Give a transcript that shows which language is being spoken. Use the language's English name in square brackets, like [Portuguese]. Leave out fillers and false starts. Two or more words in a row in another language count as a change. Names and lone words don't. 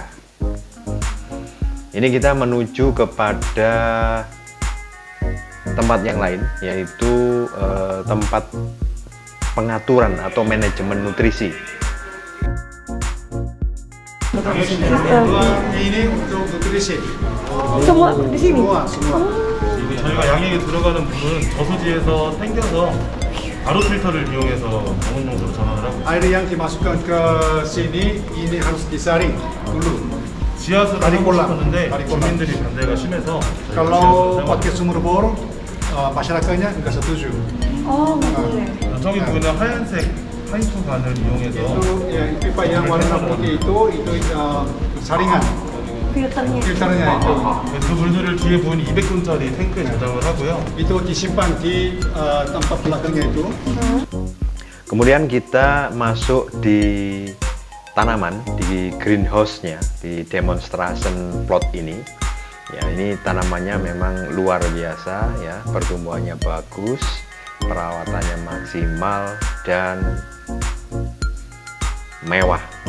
[Indonesian] Ini kita menuju kepada tempat yang lain, yaitu tempat pengaturan atau manajemen nutrisi. Ini untuk nutrisi. Semua di sini? semua. [Korean] 저희가 양액이 들어가는 물은 저수지에서 땡겨서 바로 필터를 이용해서 공원용도로 전환을 하고 [Indonesian] Air yang dimasukkan ke sini ini harus disaring dulu. [Korean] 지하수를 하고 싶었는데 주민들이 반대가 심해서 [Indonesian] Kalau pakai sumur bor, masyarakatnya nggak setuju. Oh, nggak boleh. [Korean] 저기 보이는 하얀색 파이프 관을 이용해서 [Indonesian] Itu ya, pipa yang warna putih itu saringan. filternya itu. [Korean] 그 물들을 뒤에 보이는 200톤짜리 탱크에 저장을 하고요. [Indonesian] Itu disimpan di tempat belakangnya itu. Kemudian kita masuk di tanaman, di greenhouse-nya, di [English] demonstration plot [Indonesian] ini. Ya, ini tanamannya memang luar biasa ya, pertumbuhannya bagus, perawatannya maksimal dan mewah.